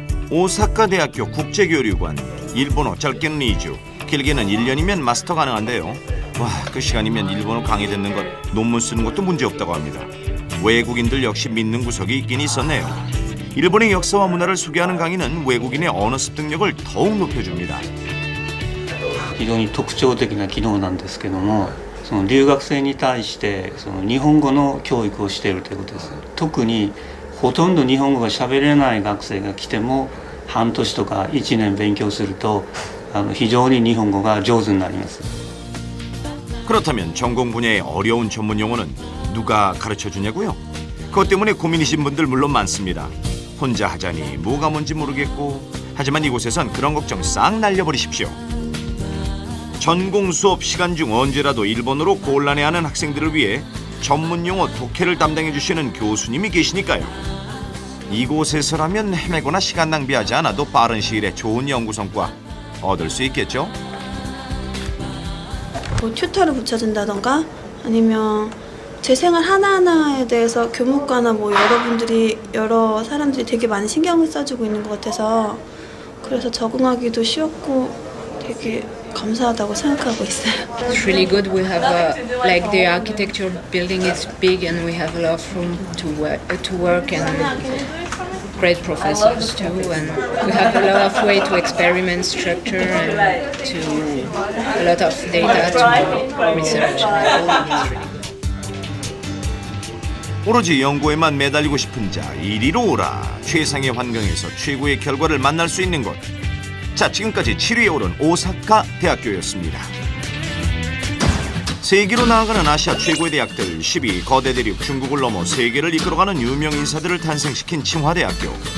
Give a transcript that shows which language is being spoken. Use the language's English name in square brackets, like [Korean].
[Korean] 오사카 대학교 국제교류관, 일본어 짧게는 2주, 길게는 1년이면 마스터 가능한데요. 와, 그 시간이면 일본어 강의 듣는 것, 논문 쓰는 것도 문제없다고 합니다. 외국인들 역시 믿는 구석이 있긴 있었네요. 일본의 역사와 문화를 소개하는 강의는 외국인의 언어 습득력을 더욱 높여줍니다. [Japanese] 非常に特徴的な機能なんですけども、その留学生に対してその日本語の教育をしているということです。特にほとんど日本語が喋れない学生が来ても半年とか1年勉強すると非常に日本語が上手になります。 [Korean] 그렇다면 전공 분야의 어려운 전문 용어는 누가 가르쳐 주냐고요? 그것 때문에 고민이신 분들 물론 많습니다. 혼자 하자니 뭐가 뭔지 모르겠고, 하지만 이곳에선 그런 걱정 싹 날려버리십시오. 전공 수업 시간 중 언제라도 일본어로 곤란해하는 학생들을 위해 전문 용어 독해를 담당해 주시는 교수님이 계시니까요. 이곳에서라면 헤매거나 시간 낭비하지 않아도 빠른 시일에 좋은 연구 성과 얻을 수 있겠죠? 뭐 튜터를 붙여준다던가 아니면 제 생활 하나하나에 대해서 교무과나 뭐 여러 사람들이 되게 많이 신경을 써주고 있는 것 같아서 그래서 적응하기도 쉬웠고 되게 감사하다고 생각하고 있어요. [English] It's really good. We have like the architecture building is big and we have a lot of room to work and great professors too, and we have a lot of way to experiment structure and to a lot of data to research. [Korean] 오로지 연구에만 매달리고 싶은 자 이리로 오라. 최상의 환경에서 최고의 결과를 만날 수 있는 곳. 자, 지금까지 7위에 오른 오사카 대학교였습니다. 세계로 나아가는 아시아 최고의 대학들 10위 거대 대륙 중국을 넘어 세계를 이끌어가는 유명 인사들을 탄생시킨 칭화대학교.